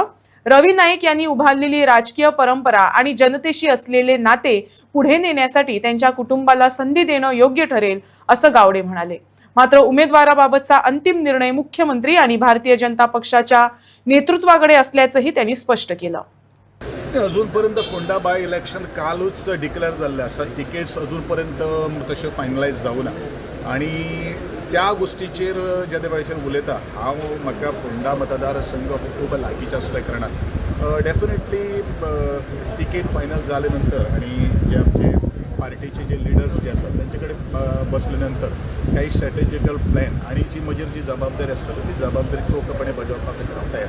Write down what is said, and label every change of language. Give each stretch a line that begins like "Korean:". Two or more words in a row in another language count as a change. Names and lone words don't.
Marathi: रवी नाईक यांनी उभारलेली राजकीय परंपरा आणि जनतेशी असलेले नाते पुढे नेण्यासाठी त्यांच्या कुटुंबाला संधी देणं योग्य ठरेल असं गावडे म्हणाले। मात्र उमेदवाराबाबतचा अंतिम निर्णय मुख्यमंत्री आणि भारतीय जनता पक्षाच्या नेतृत्वाकडे असल्याचंही त्यांनी स्पष्ट केलं।
Konkani: अजूनपर्यंत फोंडा
English: by election
Konkani: कालूच डिक्लेअर झाले आसा, टिकेट्स अजूनपर्यंत तशें फायनलायज जावना आणि त्या गोष्टीचेर ज्या वेळाचेर उलयता हांव म्हाका फोंडा मतदारसंघ खूब लागींचो आसल्या कारणान डेफिनेटली टिकेट फायनल जाले नंतर आणि जे आमचे पार्टीचे जे लिडर्स जे आसात तांचे कडेन बसले नंतर काही
English: strategical plan
Konkani: आणि जी म्हजेर जी जबाबदारी आसतली ती जबाबदारी चोखपणे बजावपाक हांव तयार।